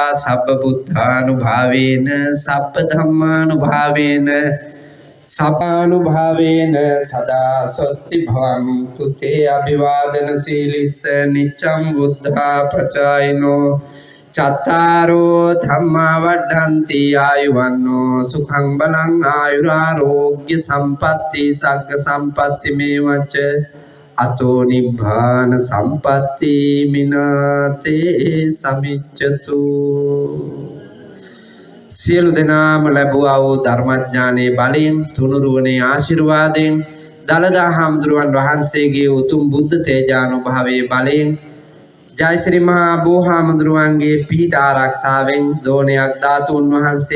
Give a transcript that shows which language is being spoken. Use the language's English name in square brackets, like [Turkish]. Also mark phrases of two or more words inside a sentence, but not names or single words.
[Pali] sabba buddhanubhavena sabba dhammanubhavena sabbanubhavena sada sotti bhavantu te abhivadana silissa niccam buddha prachayino චත්තාරෝ ධම්මා වඩ්ඩන්ති ආයුවන්නෝ සුඛං බලං ආයුරාෝග්‍ය සම්පatti සග්ග සම්පatti මේවච අතෝ නිබ්බාන සම්පatti මිනාතේ සමිච්ඡතු. [Sinhala] සියලු දෙනාම ලැබුවා වූ ධර්මඥානයේ බලයෙන් තුනුරුවනේ ආශිර්වාදයෙන් දලදා හාමුදුරුවන් වහන්සේගේ උතුම් බුද්ධ තේජානුභාවයේ බලයෙන් ජය ශ්‍රී මහා බෝහාමුදුරුවන්ගේ පීඨ ආරක්ෂාවෙන් දෝණයක් ධාතුන් වහන්සේ